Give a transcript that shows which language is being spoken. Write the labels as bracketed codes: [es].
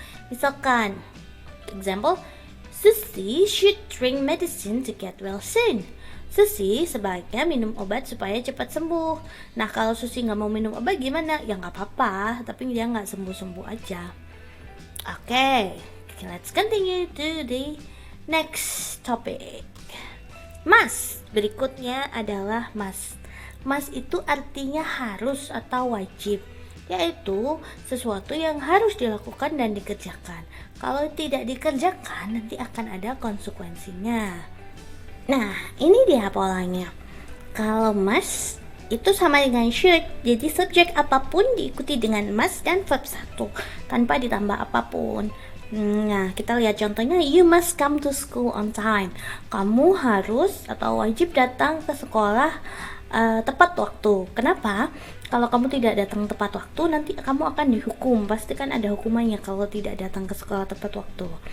[en] Misalkan, example, Susie should drink medicine to get well soon. [id] Susie sebaiknya minum obat supaya cepat sembuh. Nah, kalau Susie nggak mau minum obat gimana? Ya nggak apa-apa, tapi dia nggak sembuh-sembuh aja. [en] Oke, let's continue to the next topic. Must. [id] Berikutnya adalah must. Must itu artinya harus atau wajib, yaitu sesuatu yang harus dilakukan dan dikerjakan. Kalau tidak dikerjakan, nanti akan ada konsekuensinya. Nah, ini dia polanya. Kalau must itu sama dengan should, jadi subjek apapun diikuti dengan must dan verb 1 tanpa ditambah apapun. Nah, kita lihat contohnya, [en] you must come to school on time. [id] Kamu harus atau wajib datang ke sekolah tepat waktu. Kenapa? Kalau kamu tidak datang tepat waktu, nanti kamu akan dihukum. Pasti kan ada hukumannya kalau tidak datang ke sekolah tepat waktu.